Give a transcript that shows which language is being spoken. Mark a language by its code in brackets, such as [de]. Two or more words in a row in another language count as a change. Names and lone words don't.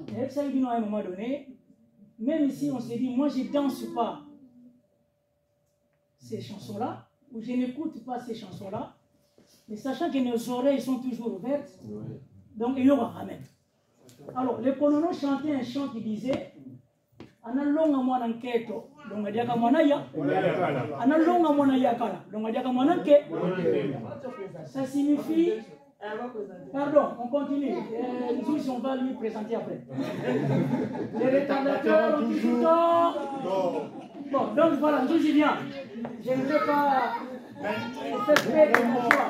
[fr] Et ça, il dit, à un moment donné, même ici, on s'est dit, moi, je ne danse pas ces chansons-là, ou je n'écoute pas ces chansons-là, mais sachant que nos oreilles sont toujours ouvertes, donc il y aura ramène. Alors, les Konono chantaient un chant qui disait [ln] Analonga mwana nketo, longa diaka mwana ya, analonga mwana yakala, longa diaka mwana nke. [fr] Ça signifie. Pardon, on continue. Nous, on va lui présenter après. Les retardateurs ont toujours tort. Bon, donc voilà, nous y vient. Je ne veux pas faire perdre mon choix.